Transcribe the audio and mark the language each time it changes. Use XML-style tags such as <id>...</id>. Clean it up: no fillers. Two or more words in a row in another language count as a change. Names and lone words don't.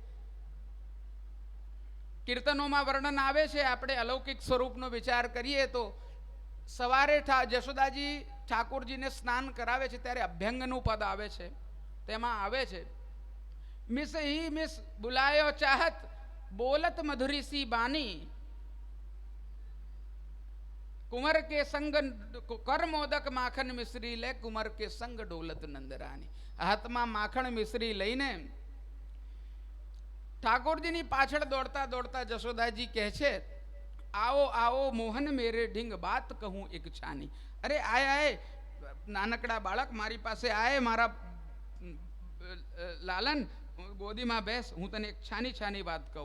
<gu>કીર્તનોમાં વર્ણન આવે છે. આપણે અલૌકિક સ્વરૂપનો વિચાર કરીએ તો સવારે જશોદાજી ઠાકોરજીને સ્નાન કરાવે છે ત્યારે અભ્યંગનું પદ આવે છે. તેમાં આવે છે,</gu> <hi>मिस ही मिस बुलायो चाहत बोलत मधुरी सी बानी कुंवर के संग कर मोदक माखन मिश्री ले कुंवर के संग डोलत नंदरानी.</hi> <gu>હાથમાં માખણ મિશ્રી લઈને ઠાકોરજીની પાછળ દોડતા દોડતા જશોદાજી કહે છે, આવો આવો</gu> <hi>मोहन मेरे ढिंग बात कहूँ एक छानी.</hi> <gu>અરે આય આય નાનકડા બાળક, મારી પાસે આય, મારા લાલન ગોદીમાં બેસ, હું તને એક છાની છાની વાત કહું.</gu>